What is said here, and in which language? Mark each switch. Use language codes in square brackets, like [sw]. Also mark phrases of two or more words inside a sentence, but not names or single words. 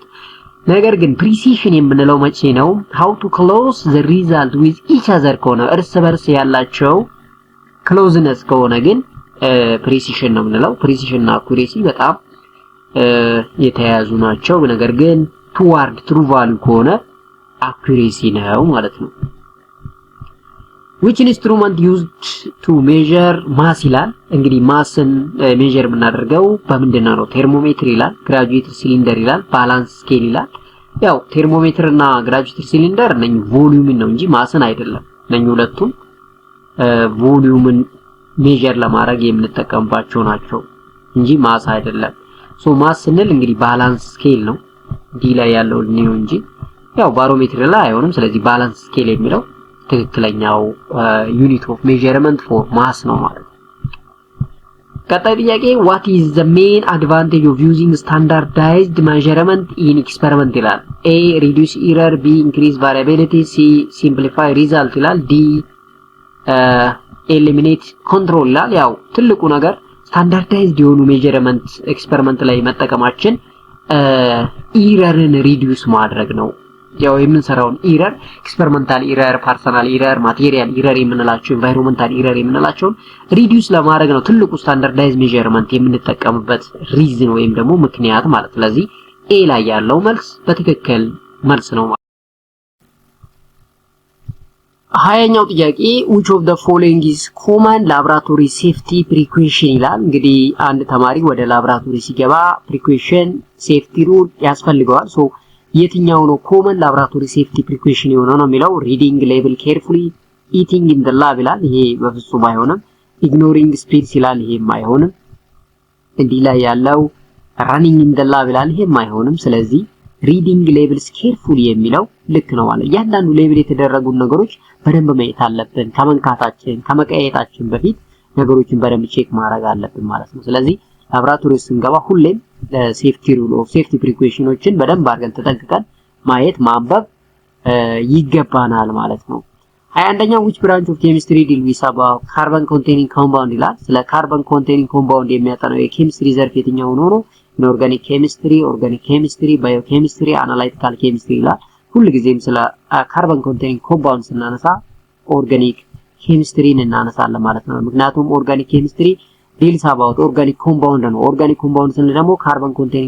[am] ነገር ግን precision የምንለው መቼ ነው? [en] how to close the result with each other [am] ከሆነ እርስ በርስ ያላቸው closeness ከሆነ ግን precision ነው የምንለው precision እና accuracy በጣም የተያያዙ ናቸው ነገር ግን [en] toward true value [am] ከሆነ accuracy ነው ማለት ነው [en] which instrument used to measure mass [am] ይላል እንግዲህ [en] mass measure [am] የምናደርገው በምንድነው ነው ቴርሞሜትር ይላል [en] graduated cylinder [am] ይላል [en] balance scale [am] ይላል ያው ቴርሞሜትር እና [en] graduated cylinder [am] ነኝ ቮሊዩምን ነው እንጂ ማስን አይደለም ነኝ ሁለቱም [en] volume measure [am] ለማድረግ የምንጠቀምባቸው ናቸው እንጂ ማስ አይደለም ሶ ማስ ስንል እንግዲህ [en] balance scale [am] ነው ዲ ላይ ያለው ነው እንጂ ያው ባሮሜትር ላይ አይሆንም ስለዚህ [en] balance scale [am] የሚለው ትክክለኛው [en] unit of measurement for mass [am] ነው ማለት ነው ቀጣይ ጥያቄ [en] what is the main advantage of using standardized measurement in experiment ይላል a reduce error b increase variability c simplify result ይላል d eliminate control ይላል [am] ያው ትልቁ ነገር ስታንዳርዳይዝድ የሆኑ [en] measurement experiment [am] ላይ መጠቀማችን [en] error reduce [am] ማድረግ ነው ያው የምንሰራውን [en] error experimental error personal error material error [am] የምንላቸው [en] environmental error [am] የምንላቸው ሪዲዩስ ለማድረግ ነው ትልቁ [en] standardized measurement [am] የምንጠቀምበት ሪዝን ወይም ደግሞ ምክንያት ማለት ስለዚህ ኤ ላይ ያለው መልስ በትክክል መልስ ነው ሀያኛው ጥያቄ [en] which of the following is common laboratory safety precaution [am] ይላል። እንግዲህ አንድ ተማሪ ወደ ላብራቶሪ ሲገባ [en] precaution safety rule [am] ያስፈልገዋል። ሶ የትኛው ነው [en] common laboratory safety precaution [am] የሆነው ነው የሚለው [en] reading label carefully, eating in the lab [am] ይላል። ይሄ በፍጹም አይሆንም። [en] ignoring speeds [am] ይላል። ይሄም አይሆንም። እንዲህ ላይ ያለው [en] running in the lab [am] ይላል። ይሄም አይሆንም። ስለዚህ [en] reading labels carefully [am] የሚለው ልክ ነው ማለት ያንዳንዱ ሌብል የተደረጉ ነገሮች በደንብ ማየት አለብን። ከመንካታችን ከመቀየታችን በፊት ነገሮችን በደንብ ቼክ ማድረግ አለብን ማለት ነው። ስለዚህ ላብራቶሪ ስንገባ ሁሌም [en] safety rule of safety precautions [am] በደንብ አድርገን ተጠንቅቀን ማየት ማንበብ ይገባናል ማለት ነው። 21ኛው [en] which branch of chemistry deal with about carbon containing compound [am] ይላል። ስለ [en] carbon containing compound [am] የሚያጠናው የኬሚስትሪ ዘርፍ የትኛው ነው? [en] inorganic chemistry, organic chemistry, biochemistry, analytical chemistry [am] ይላል። ሁሉ ጊዜም ስለ [en] carbon containing compound [am] ስናነሳ [en] organic chemistry [am] እናነሳለን ማለት ነው። ምክንያቱም [en] organic chemistry deals about organic compound [am] ነው። [en] organic compound [am] ስንል ደግሞ [en] carbon containing